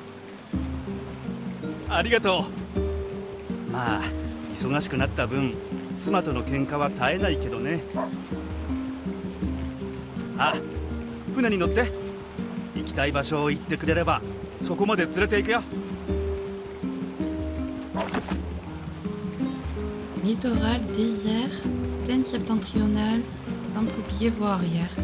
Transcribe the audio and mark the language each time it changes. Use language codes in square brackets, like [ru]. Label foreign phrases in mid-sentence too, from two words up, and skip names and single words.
[ja] ありがとう。まあ忙しくなった分妻との喧嘩は絶えないけどね。あ、船に乗って。行きたい場所を言ってくれればそこまで連れて行くよ。 [fr] Littoral, désert, plaine septentrionale, temple oublié, voie arrière.